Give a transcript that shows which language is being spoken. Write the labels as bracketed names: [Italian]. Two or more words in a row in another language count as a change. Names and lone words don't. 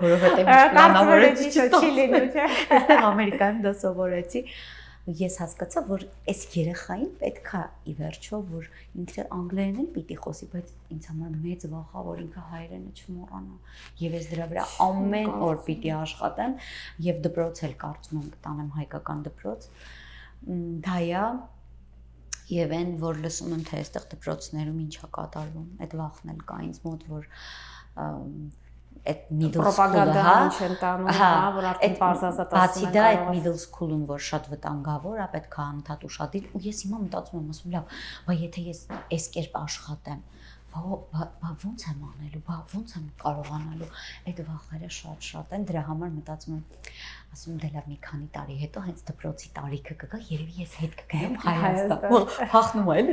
[Armenian] որովհետև ինչ պլանավորեցի չի լինում չէ այստեղ ամերիկայում դա սովորեցի ես հասկացա որ այս երեխային պետքա ի վերջո որ ինքը անգլերեն էլ պիտի խոսի բայց ինձ համար մեծ վախ է որ ինքը հայերենը չմոռանա եւ ես դրա վրա ամեն օր պիտի աշխատեմ եւ դպրոց էլ կարծում եմ կտանեմ հայկական դպրոց դա է եւ այն որ լսում եմ թե այստեղ դպրոցներում ինչա կատարվում այդ վախն էլ կա ինձ մոտ որ այդ [English] middle school- [Armenian] ը, հա, ինչ են տանում, հա, որ արդեն բարձրացած բացի դա այդ [English] middle school- [Armenian] ում որ շատ վտանգավոր է, պետք է անդադ ուշադիր ու ես հիմա մտածում եմ, ասում լավ, բայց եթե ես այս կերպ աշխատեմ, բա ոնց եմ անելու, բա ոնց եմ կարողանալու, այդ վախերը շատ են, դրա համար մտածում եմ, ասում դե լավ մի քանի տարի հետո հենց դպրոցի տարիքը կգա, երևի ես հետ կգամ Հայաստան, փախնում է էլի։